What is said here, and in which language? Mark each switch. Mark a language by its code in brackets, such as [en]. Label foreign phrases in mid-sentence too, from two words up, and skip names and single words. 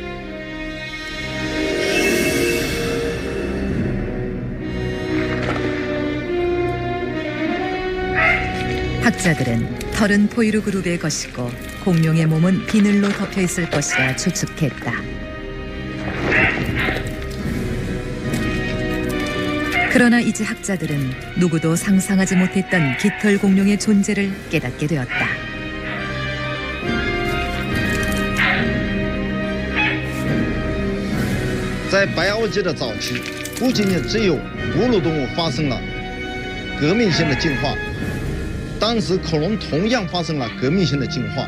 [ko] 학자들은 털은 포유류 그룹의 것이고 공룡의 몸은 비늘로 덮여 있을 것이라 추측했다. 그러나 이제 학자들은 누구도 상상하지 못했던 깃털 공룡의 존재를 깨닫게 되었다. [zh] 在白垩纪的早期，不仅仅只有哺乳动物发生了革命性的进化，当时恐龙同样发生了革命性的进化。